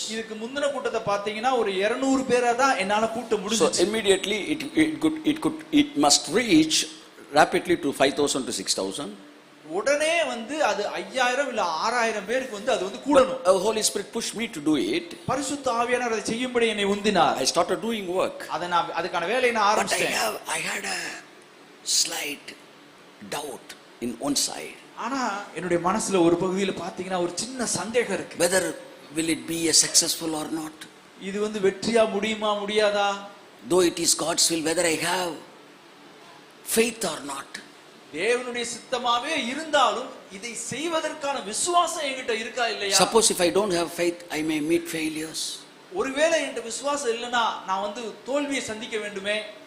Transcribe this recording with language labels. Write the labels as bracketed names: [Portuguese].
[Tamil] இதுக்கு முந்தின கூட்டத்தை பாத்தீங்கன்னா ஒரு 200 பேரா தான் என்னால கூட்ட முடிஞ்சுச்சு. [English] So immediately it must reach rapidly to 5000 to 6000. [Tamil] உடனே அது 5000 இல்ல 6000 பேருக்கு அது கூடணும். [English] The Holy Spirit pushed me to do it. [Tamil] பரிசுத்த ஆவியானவர் அதை செய்யும்படி என்னை உந்தினார். [English] I started doing work. [Tamil] நான் அதுக்கான வேலையை நான் ஆரம்பிச்சேன். [English] But I had a slight doubt in one side. [Tamil] ஆனா என்னுடைய மனசுல ஒரு பகுதியில பாத்தீங்கன்னா ஒரு சின்ன சந்தேகம் இருக்கு. [English] Whether will it be a successful or not? [Tamil] இது வெற்றியா முடியுமா முடியாதா? [English] Though it is God's will, whether I have faith or not. [Tamil] தேவனுடைய சித்தமாவே இருந்தாலும் இதை செய்வதற்கான விசுவாசம் என்கிட்ட இருக்கா இல்லையா? [English] Suppose if I don't have faith, I may meet failures. [Tamil] ஒருவேளை என்கிட்ட விசுவாசம் இல்லனா நான் தோல்வியை சந்திக்க வேண்டுமே.